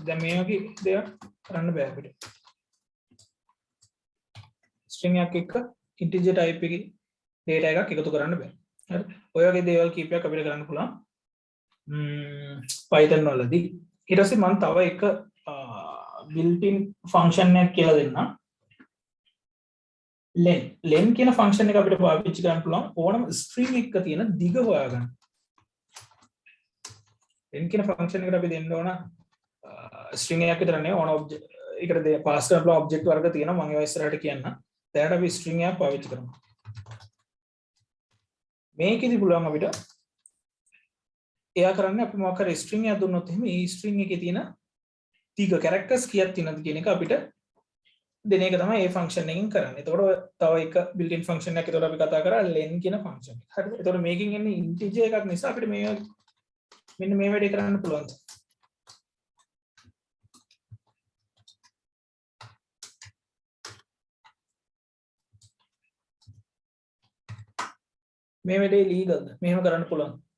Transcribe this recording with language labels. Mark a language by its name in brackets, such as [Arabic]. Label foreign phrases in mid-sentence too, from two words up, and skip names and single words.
[Sinhala] දැන් මේ වගේ දෙයක් කරන්න බෑ අපිට. string එකක් එක්ක [English] integer type [Sinhala] එකේ data එකක් එකතු කරන්න බෑ. හරි. ඔය වගේ දේවල් කීපයක් අපිට කරන්න පුළුවන්. Python වලදී. ඊට පස්සේ මම තව එක [English] built-in function [Sinhala] එකක් කියලා දෙන්නම්. len කියන ෆන්ක්ෂන් එක අපිට පාවිච්චි කරන්න පුළුවන් ඕනම ස්ට්‍රින්ග් එකක තියෙන දිග හොයාගන්න. len කියන ෆන්ක්ෂන් එකට අපි දෙන්න ඕන ස්ට්‍රින්ග් එකක් විතර නෙවෙයි ඕන ඔබ්ජෙක්ට් එකට පාස් කරන්න පුළුවන් ඔබ්ජෙක්ට් වර්ග තියෙනවා මම ඒවා ඉස්සරහට කියන්න. දැනට අපි ස්ට්‍රින්ග් එකක් පාවිච්චි කරමු. මේකෙදි පුළුවන් අපිට එයා කරන්නේ අපි මොකක් හරි ස්ට්‍රින්ග් එකක් දුන්නොත් එහෙම මේ ස්ට්‍රින්ග් එකේ තියෙන දිග කැරක්ටර්ස් කීයක් තියෙනවද කියන එක අපිට දෙන එක තමයි මේ ෆන්ක්ෂන් එකෙන් කරන්නේ. එතකොට තව එක [English] built in function [Sinhala] එකක් එතකොට අපි කතා කරා len කියන ෆන්ක්ෂන් එක. හරිද? එතකොට මේකෙන් එන්නේ integer එකක් නිසා අපිට මේ මෙන්න මේ වැඩේ කරන්න පුළුවන්. මේ වැඩේ ලීගල්ද? මෙහෙම කරන්න පුළුවන්.